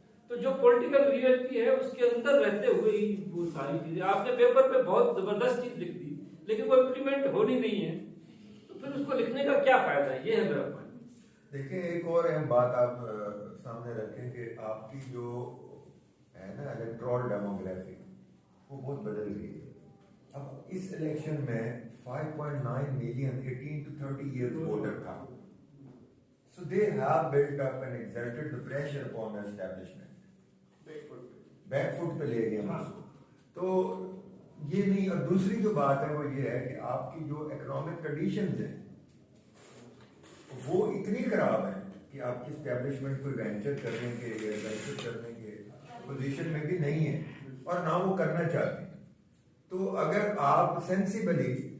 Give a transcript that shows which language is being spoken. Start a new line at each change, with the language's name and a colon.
Hindi: तो जो political reality है उसके अंदर रहते हुए ही वो सारी चीजें आपने पेपर पे बहुत जबरदस्त चीज लिख दी, लेकिन वो इम्प्लीमेंट होनी नहीं है, तो फिर उसको लिखने का क्या फायदा है? ये है मेरा पॉइंट। देखिए, एक और अहम बात आप सामने रखें कि आपकी जो है ना इलेक्टोरल डेमोग्राफी वो बहुत बदल गई है। अब इस इलेक्शन में 5.9 मिलियन
English: 18 to 30 years
Hindi: वोटर था,
English: so they have built up and exerted the pressure upon the establishment,
Hindi: back foot पे ले गए हम उसको। तो ये नहीं, और दूसरी जो बात है वो ये है कि आपकी जो इकोनॉमिक कंडीशंस हैं वो इतनी खराब है कि आपकी स्टैब्लिशमेंट कोई वेंचर करने के या वेंचर करने के पोजीशन में भी नहीं है और ना वो करना चाहते हैं। तो अगर आप सेंसिबली